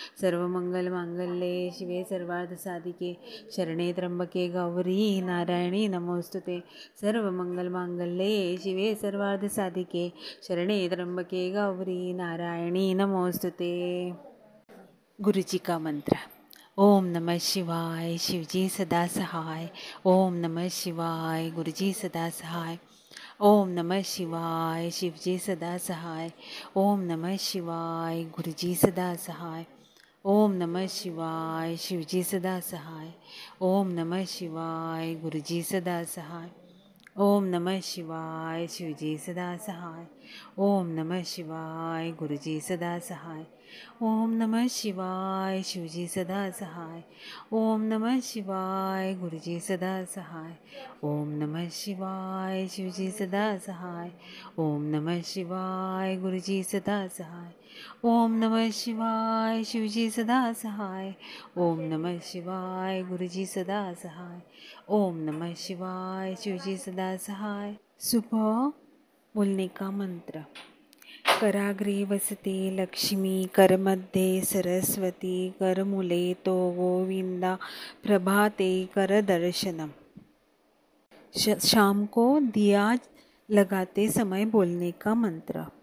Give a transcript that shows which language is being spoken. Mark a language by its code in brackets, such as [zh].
[sa] सर्व मंगल मांगल्ये शिवे सर्वार्थ साधिके, शरणे त्र्यंबके गौरी नारायणी नमोस्तुते। सर्व मंगल मांगल्ये शिवे सर्वार्थ साधिके, शरणे त्र्यंबके गौरी नारायणी नमोस्तुते। [hi] गुरुजी का मंत्र। ओम नमः शिवाय, शिवजी सदा सहाय। ओम नमः शिवाय, गुरुजी सदा सहाय। ओम नमः शिवाय, शिवजी सदा सहाय। ओम नमः शिवाय, गुरुजी सदा सहाय। ओम नमः शिवाय, शिवजी सदा सहाय। ओम नमः शिवाय, गुरुजी सदा सहाय। ओम नमः शिवाय, शिवजी सदा सहाय। ओम नमः शिवाय, गुरुजी सदा सहाय। ओम नमः शिवाय, शिवजी सदा सहाय। ओम नमः शिवाय, गुरुजी सदा सहाय। ओम नमः शिवाय, शिवजी सदा सहाय। ओम नमः शिवाय, गुरुजी सदा सहाय। ओम नमः शिवाय, शिवजी सदा सहाय। ओम नमः शिवाय, गुरुजी सदा सहाय। ओम नमः शिवाय, शिवजी सदा सहाय। सुबह बोलने का मंत्र। [sa] कराग्रे वसते लक्ष्मी, करमध्ये सरस्वती, करमुले तो गोविंदा, प्रभाते करदर्शनम. [hi] शाम को दिया लगाते समय बोलने का मंत्र.